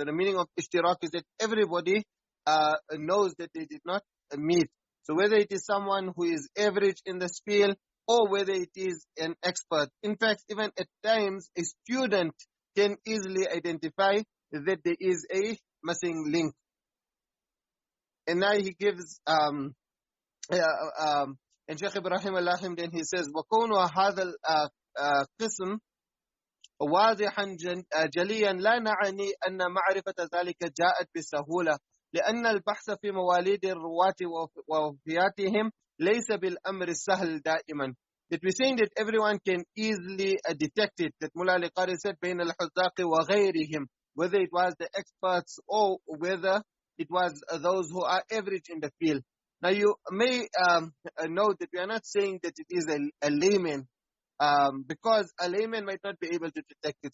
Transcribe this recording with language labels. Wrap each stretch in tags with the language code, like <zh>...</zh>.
<en>So the meaning of ishtirak is that everybody knows that they did not meet. So whether it is someone who is average in this field or whether it is an expert. In fact, even at times a student can easily identify that there is a missing link. And now he gives and Shaykh Ibrahim al-Lahim, then he says</en> <ar>وَكُونُ هَذَا القسم واضحا جليا لا نعني أن معرفة ذلك جاءت بسهولة، لأن البحث في مواليد الرواة ووفياتهم ليس بالأمر السهل دائما.</ar> <en>That we're saying that everyone can easily detect it, that Mullah al-Qari said</en> <ar>بين الحذاق وغيرهم,</ar> <en>whether it was the experts or whether it was those who are average in the field. Now you may note that we are not saying that it is a layman, because a layman might not be able to detect it.</en>